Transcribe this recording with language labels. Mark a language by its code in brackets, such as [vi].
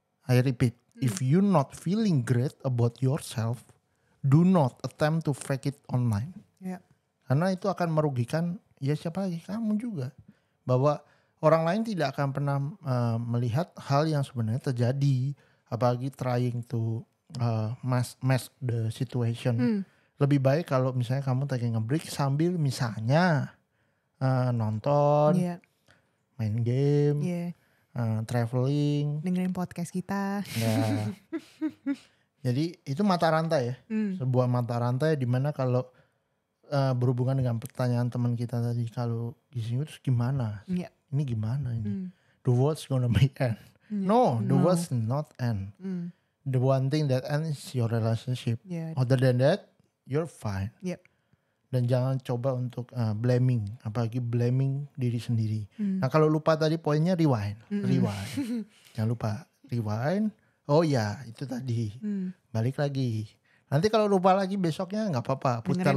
[en] I repeat, if you not feeling great about yourself, do not attempt to fake it online. [id] Karena itu akan merugikan ya siapa lagi, kamu juga. Bahwa orang lain tidak akan pernah melihat hal yang sebenarnya terjadi, apalagi [en] trying to mask the situation. [id] Lebih baik kalau misalnya kamu [en] taking a break [id] sambil misalnya nonton, main game, traveling, dengerin podcast kita. Ya. Jadi itu mata rantai ya, sebuah mata rantai di mana kalau berhubungan dengan pertanyaan teman kita tadi kalau disinggung terus gimana? Ini gimana ini? [en] The world's gonna be end. No, the world's not end. The one thing that ends is your relationship. Other than that, you're fine. Yep. [id] Dan jangan coba untuk blaming, apalagi blaming diri sendiri. Nah kalau lupa tadi poinnya rewind. Jangan lupa rewind. Oh ya itu tadi, balik lagi. Nanti kalau lupa lagi besoknya nggak apa-apa, putar